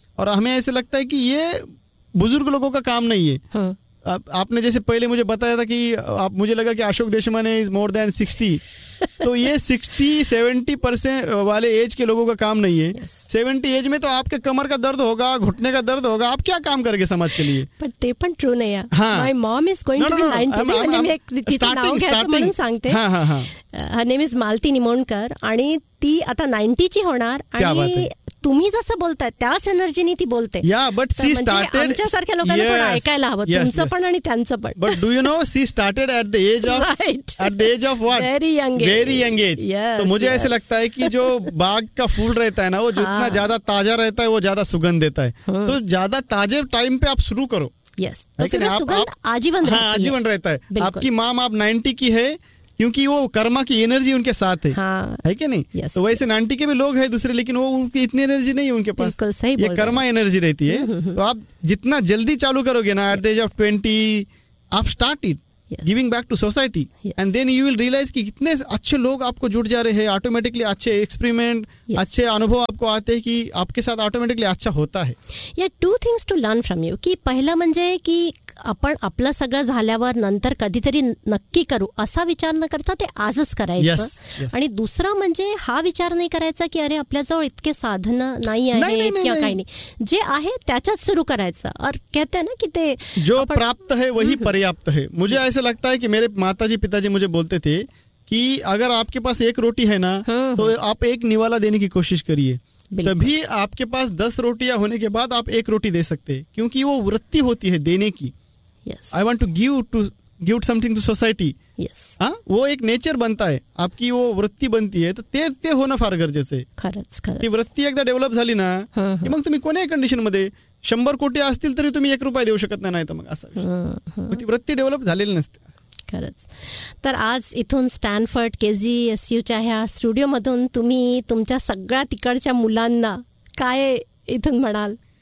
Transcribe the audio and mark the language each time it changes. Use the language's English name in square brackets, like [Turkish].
[Hindi] और हमें ऐसे लगता है कि ये बुजुर्ग लोगों का काम नहीं है. आपने जैसे पहले मुझे बताया था कि आप, मुझे लगा कि Ashok Deshmane is more than 60, तो ये 60-70% वाले एज के लोगों का काम नहीं है. 70 एज में तो आपके कमर का दर्द होगा, घुटने का दर्द होगा, आप क्या काम करोगे समाज के लिए? [Marathi] पर ते पण ट्रू नाही आहे. हां, [English] my mom is going to be 90, [Marathi] म्हणजे मी एक तिचं नाव घेतलं म्हणून सांगते. हां हां हां. [English] her name is [Marathi] Malati Nimonkar आणि ती आता 90 ची होणार आणि तुम्ही जसं बोलताय त्याच एनर्जीने ती बोलते. [English] yeah but she started [Marathi] आमच्यासारख्या लोकांना ऐकायला हवं, तुमचं पण आणि त्यांचं पण. [English] But do you know she started at the age of what, very young age. [Hindi] तो मुझे ऐसे लगता है कि जो बाग का फूल रहता है ना, वो जितना ज्यादा ताजा रहता है वो ज्यादा सुगंध देता है. तो ज्यादा ताजे टाइम पे आप शुरू करो. यस, तो फिर सुगंध आजीवन रहता है. हां, आजीवन रहता है. आपकी माम आप 90 की है क्योंकि वो कर्मा की एनर्जी उनके साथ है. हाँ, है कि नहीं? [English] Yes, [Hindi] तो वैसे [English] yes. [Hindi] नांटी के भी लोग हैं दूसरे, लेकिन वो उनकी इतनी एनर्जी नहीं है उनके पास. बिल्कुल सही, ये कर्मा एनर्जी रहती है. तो आप जितना जल्दी चालू करोगे ना, [English] at the age of 20 आप start it giving back to society, and then you will realise [Hindi] कि कितने अच्छे लोग आपको जुट जा रहे हैं. ऑटोमेटिकली अच्छे एक्सपेरिमेंट, अच्छे अनुभव आपको आते हैं कि आपके साथ ऑटोमेटिकली अच्छा होता है. [English] या two things to learn from you, [Marathi] कि पहला म्हणजे कि आपण आपलं सगळं झाल्यावर नंतर कधीतरी नक्की करू असा विचार न करता ते आजच करायचं. [English] yes, yes. [Marathi] आणि दुसरा म्हणजे हा विचार नाही करायचा की अरे आपल्याजवळ इतके साधन नाही आहेत किंवा काही नाही, जे आहे त्याच्यात सुरू करायचं. [Hindi] और कहते ना की ते जो प्राप्त है वही पर्याप्त है. मुझे ऐसे लगता है कि मेरे माताजी पिताजी मुझे बोलते थे कि अगर आपके पास एक रोटी है ना, तो आप एक निवाला देने की कोशिश करिए, तभी आपके पास 10 रोटियां होने के बाद आप एक रोटी दे सकते हैं, क्योंकि वो वृत्ति होती है देने की. [English] Yes. I want to give something to society. Yes. [Hindi] हाँ, वो एक नेचर बनता है, आपकी वो वृत्ति बनती है. तो [Marathi] ते होना फार गरजेचं आहे. खरंच ती वृत्ती एकदा डेव्हलप झाली ना, की मग तुम्ही कोणत्याही कंडिशन मध्ये 100 कोटी असतील तरी तुम्ही 1 रुपया देऊ शकत नाही. तर मग असं ती वृत्ती डेव्हलप झालेली नसते. खरंच. तर आज इथून स्टॅनफर्ड KGSU ह्या स्टुडिओ मधून तुम्ही तुमच्या सगळ्या तिकडच्या मुलांना काय इथून म्हणाल?